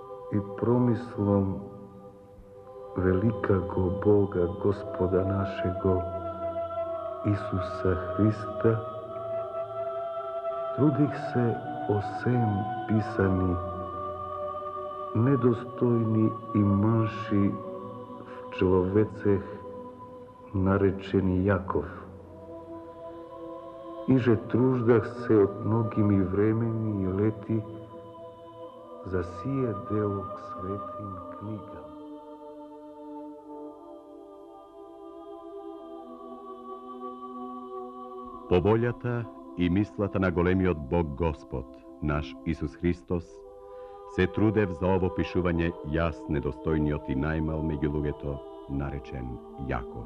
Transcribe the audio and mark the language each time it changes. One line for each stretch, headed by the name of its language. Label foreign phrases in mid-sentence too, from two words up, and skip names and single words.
Church Slavic: i promislom velikago Boga, Gospoda našego Isusa Hrista, trudih se o sem pisani, nedostojni i manši v človecech narečeni Jakov. Iže truždah se od mnogimi vremeni i leti za sije delo k svetim knjigama.
Macedonian: Поволјата и мислата на големиот Бог Господ, наш Исус Христос, се трудев за ово пишување јас недостојниот и најмал меѓу луѓето, наречен Јаков.